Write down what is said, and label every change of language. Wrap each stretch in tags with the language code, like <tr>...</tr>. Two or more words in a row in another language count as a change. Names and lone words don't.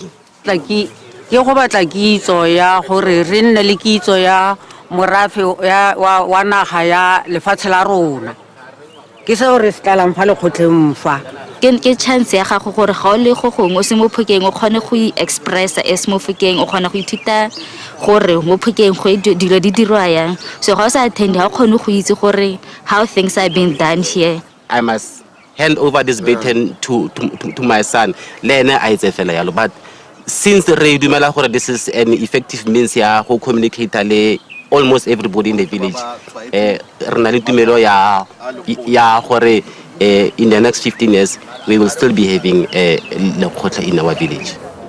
<tn>ke go batla kitso ya gore re nne le kitso ya morafe wa naga ya lefatshe la rona ke se gore se tlalang fa lekgotleng mfa ke chance ya gago gore ga o le go gongwe o se mo Phokeng o kgone go expressa es mo Phokeng o kgona go ithuta gore mo Phokeng go dilo di dirwa yang so ga o sa attend ha o kgone go itse gore</tn> <en>how things are being done here. I must hand over this baton to my son</en> <tn>lena a itse fela yalo</tn> <en>but since</en> <tn>re dumela gore</tn> <en>this is an effective means</en> <tn>ya go</tn> <en>communicate le almost everybody in the village</en> <tn>re na le tumelo ya gore</tn> <en>in the next 15 years we will still be having lekgotla in our village.</en>